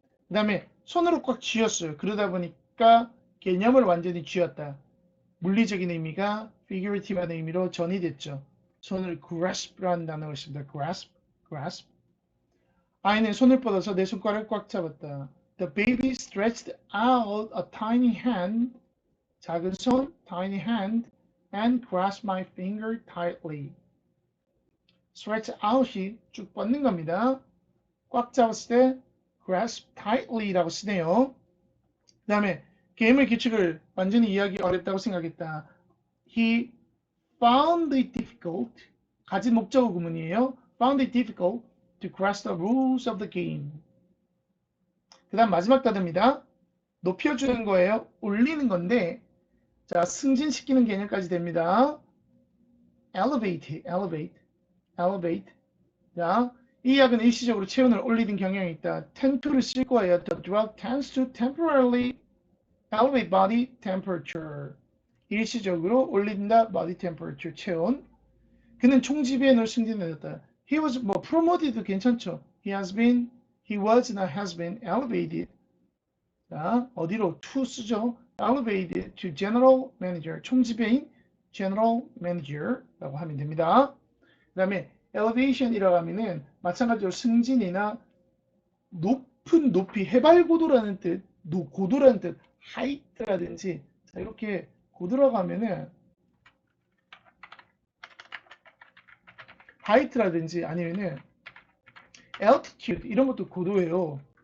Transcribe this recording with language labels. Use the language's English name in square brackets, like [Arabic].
[Korean] 그 다음에 손으로 꽉 쥐었어요. 그러다 보니까 개념을 완전히 쥐었다. 물리적인 의미가 figurative한 의미로 전이됐죠. 손을 grasp라는 단어가 있습니다. grasp. 아이는 손을 뻗어서 내 손가락을 꽉 잡았다. [English] The baby stretched out a tiny hand, [Korean] 작은 손, [English] tiny hand, and grasped my finger tightly. [Korean] stretch out이 쭉 뻗는 겁니다. 꽉 잡았을 때 grasp tightly라고 쓰네요. 그 다음에 게임의 규칙을 완전히 이해하기 어렵다고 생각했다. [English] He found it difficult. [Korean] 가진 목적어 구문이에요. [English] Found it difficult to grasp the rules of the game. [Korean] 그 다음 마지막 단어입니다. 높여주는 거예요. 올리는 건데, 자, 승진시키는 개념까지 됩니다. elevate, elevate, elevate. 자, 이 약은 일시적으로 체온을 올리는 경향이 있다. tend to를 쓸 거예요. [English] The drug tends to temporarily elevate body temperature. [Korean] 일시적으로 올린다. body temperature, 체온. 그는 총지배인으로 승진되었다. [English] He was [Korean] 뭐 promoted도 괜찮죠. [English] He was not has been elevated. [Korean] 자, 어디로 to 쓰죠. [English] elevated to general manager. [Korean] 총지배인 general manager라고 하면 됩니다. 그 다음에 elevation이라고 하면은 마찬가지로 승진이나 높은 높이, 해발고도라는 뜻, 고도라는 뜻, height라든지 자, 이렇게 고도라고 하면은 height라든지 아니면은 altitude 이런 것도 고도예요.